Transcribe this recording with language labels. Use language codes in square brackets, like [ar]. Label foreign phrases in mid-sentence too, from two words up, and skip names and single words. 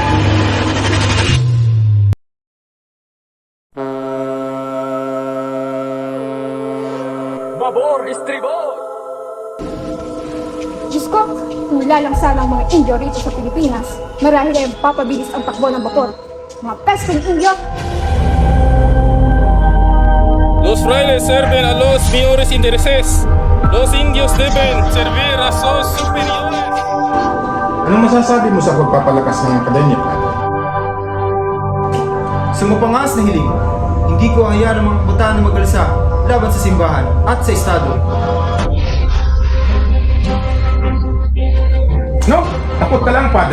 [es] Babor, estribor! [tl] Diyos ko, kung wala lang sana ang mga Indio rito sa Pilipinas, marahil ay papabilis ang takbo ng vapor. Mga pestong Indio! [es] Los frailes sirven a los mayores intereses. Los indios deben servir a sus superiores. [tl] Anong masasabi mo sa pagpapalakas ng akademya, Padre? Sa mapangas na hiling, hindi ko hayaan ang mga kabataan na mag-alsa laban sa simbahan at sa estado. No, takot ka lang, Padre.